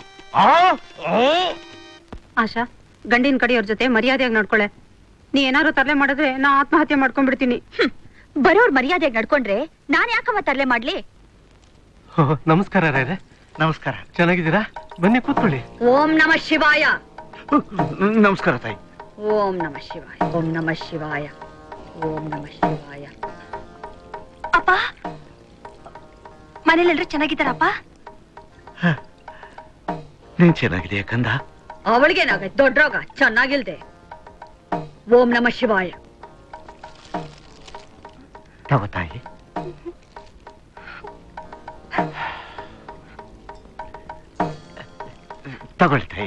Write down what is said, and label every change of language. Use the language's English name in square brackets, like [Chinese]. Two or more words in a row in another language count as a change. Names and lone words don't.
[Kannada] ಆಶಾ, ಗಂಡಿನ ಕಡೆಯವ್ರ ಜೊತೆ ಮರ್ಯಾದೆಯಾಗಿ ನಡ್ಕೊಳೆ. ನೀ ಏನಾದ್ರು ತರಲೆ ಮಾಡಿದ್ರೆ ನಾ ಆತ್ಮಹತ್ಯೆ ಮಾಡ್ಕೊಂಡ್ಬಿಡ್ತೀನಿ. ಬರೋರ್ ಮರ್ಯಾದೆಯಾಗಿ ನಡ್ಕೊಂಡ್ರೆ ನಾನ್ ಯಾಕಮ್ಮ ತರಲೆ ಮಾಡ್ಲಿ? ನಮಸ್ಕಾರ ರಾಯ್ರೆ. ನಮಸ್ಕಾರ. ಚೆನ್ನಾಗಿದ್ದೀರಾ? ಬನ್ನಿ ಕೂತ್ಕೊಳ್ಳಿ. [Sanskrit] ಓಂ ನಮಃ ಶಿವಾಯ. [Kannada] ನಮಸ್ಕಾರ ತಾಯಿ. [Sanskrit] ಓಂ ನಮಃ ಶಿವಾಯ. ಓಂ ನಮಃ ಶಿವಾಯ. ಓಂ ನಮಃ ಶಿವಾಯ. [Kannada] ಅಪ್ಪ, ಮನೇಲೆಲ್ಲರೂ ಚೆನ್ನಾಗಿದ್ದಾರಪ್ಪ? ನೀನ್ ಚೆನ್ನಾಗಿದೆಯಾ ಕಂದ? ಅವಳಿಗೇನಾಗೈತೆ ದೊಡ್ಡ ರೋಗ, ಚೆನ್ನಾಗಿಲ್ದೆ. [Sanskrit] ಓಂ ನಮಃ ಶಿವಾಯ. [Kannada] ತಗೋ ತಾಯಿ. ತಗೊಳ್ಳಿ ತಾಯಿ.